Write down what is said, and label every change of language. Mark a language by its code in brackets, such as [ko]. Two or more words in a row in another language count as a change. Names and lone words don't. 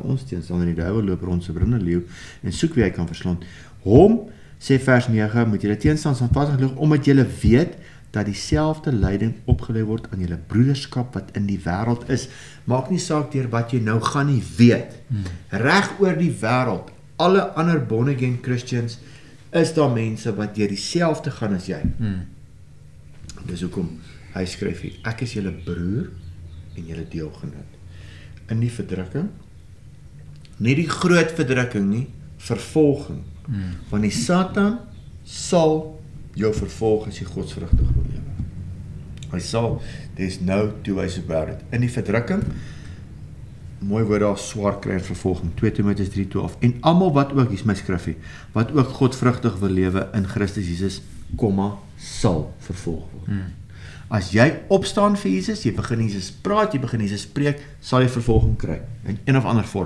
[af] Ons teenstander, die duiwel loop rond so brullende leeu en soek wie hy kan verslaan. Hom, sê vers 9, moet julle teenstanders aanvaardig lig, omdat julle weet dat dieselfde lyding opgelê word aan julle broederskap wat in die wêreld is. Maak nie saak deur wat jy nou gaan nie weet. Reg oor die wêreld, alle ander [en] born again Christians, [af] is daar mense wat deur dieselfde gaan as jy. Dis hoekom hy skryf hier, ek is julle broer en julle deelgenoot. In die verdrukking, nie die groot verdrukking nie, vervolging. Want die Satan sal jou vervolg as jy godsvrugtig wil lewe. Hy sal, [en] there's no two ways about it. [af] In die verdrukking, mooi woord daar, swaar kry en vervolging, 2 Timoteus 3:12, en almal wat ook, hier is my skrifgie, wat ook godsvrugtig wil lewe in Christus Jesus, sal vervolg word. As jy opstaan vir Jesus, jy begin Jesus praat, jy begin Jesus spreek, sal jy vervolging kry, in een of ander vorm.